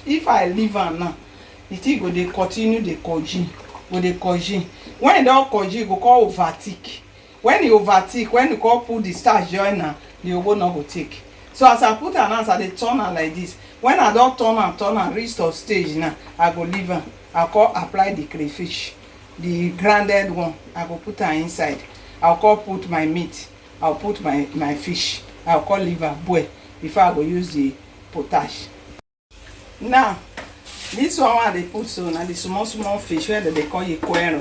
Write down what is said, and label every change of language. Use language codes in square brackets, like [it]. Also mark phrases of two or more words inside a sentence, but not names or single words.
[pcm] If I leave am now, the thing go dey continue dey congeal, go dey congeal. When e don congeal, go come overtake. When e overtake, when you come put the starch join am, the owo no go take. So as I put am now, so I dey turn am like this. When I don turn am reach to stage now, I go leave am. I come apply the crayfish, the grounded one. I go put am inside. I'll come put my meat. I'll put my fish. I'll come leave am boil before I go use the potash. Now This one they put so now the small fish where they call it quero.